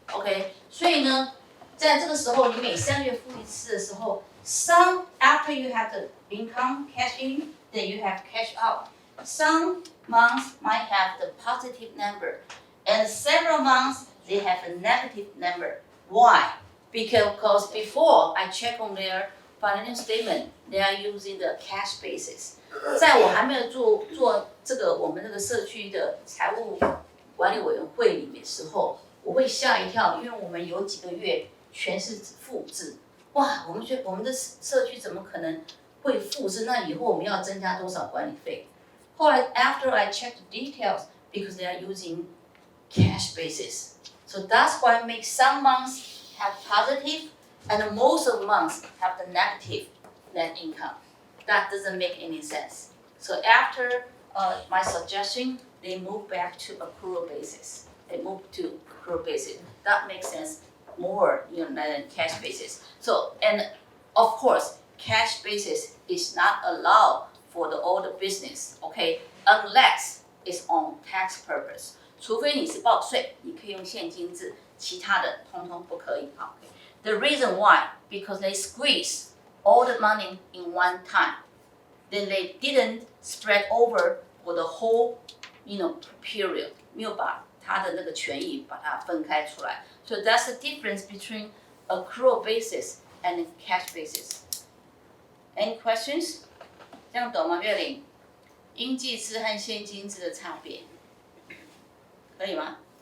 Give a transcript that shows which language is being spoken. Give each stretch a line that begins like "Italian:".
English: Okay,
Chinese: 所以呢，在这个时候，你每3月付一次的时候
English: some after you have the income cash in, then you have cash out. Some months might have the positive number, and several months they have a negative number. Why? Because before I check on their financial statement, they are using the cash basis.
Chinese: 在我还没有做这个我们这个社区的财务管理委员会里面的时候，我会吓一跳，因为我们有几个月全是负制。哇，我们觉得我们的社区怎么可能会负制？那以后我们要增加多少管理费？后来
English: after I checked the details, because they are using cash basis, so that's why it makes some months have positive, and most of the months have the negative net income. That doesn't make any sense. So after my suggestion, they move back to accrual basis. They move to accrual basis. That makes sense more, than cash basis. So, and of course, cash basis is not allowed for all the business, okay, unless it's on tax purpose.
Chinese: 除非你是报税，你可以用现金制，其他的通通不可以。
English: Okay. The reason why, because they squeeze all the money in one time. Then they didn't spread over for the whole, period.
Chinese: 没有把它的那个权益把它分开出来。
English: So that's the difference between accrual basis and cash basis. Any questions?
Chinese: 这样懂吗，月玲？应计制和现金制的差别，可以吗？